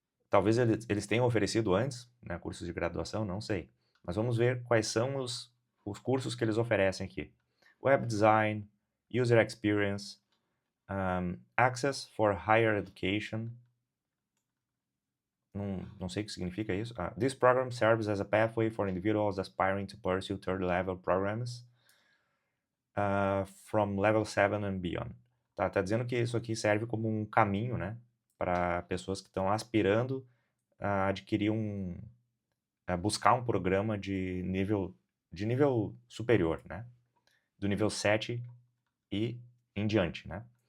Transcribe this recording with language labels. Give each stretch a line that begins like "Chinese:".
Portuguese: Talvez eles tenham oferecido antes, né, cursos de graduação, não sei. Mas vamos ver quais são os cursos que eles oferecem aqui. Web Design, User Experience, Access for Higher Education. Não sei o que significa isso.
English: This program serves as a pathway for individuals aspiring to pursue third-level programs from level 7 and beyond.
Portuguese: Tá dizendo que isso aqui serve como um caminho, né, para pessoas que estão aspirando a adquirir buscar um programa de nível superior, né, do nível 7 e em diante, né.